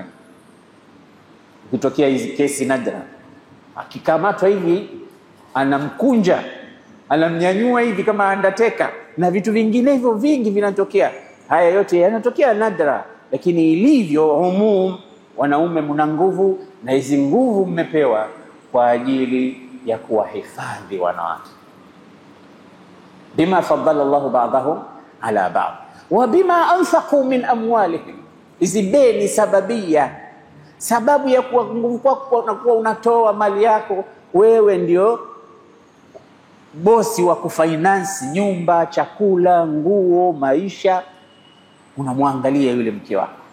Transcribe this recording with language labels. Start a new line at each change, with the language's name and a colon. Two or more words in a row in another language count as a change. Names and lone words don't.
Swahili: Kutokea hizi kesi nadra, akikamatwa hivi anamkunja, anamnyanyua hivi kama Undertaker, na vitu vingine hivyo vingi vinatokea. Haya yote yanatokea nadra, lakini ilivyo umum, wanaume mna nguvu, na hizi nguvu mmepewa kwa ajili ya kuwahifadhi wanawake.
Arabic: بما فضل الله بعضهم على بعض وبما أنفقوا من أموالهم. Hizi ni sababia, sababu ya kuwa nguvu kwako na kuwa unatoa mali yako, wewe ndio bosi wa kufinance nyumba, chakula, nguo, maisha, unamwangalia yule mke wako.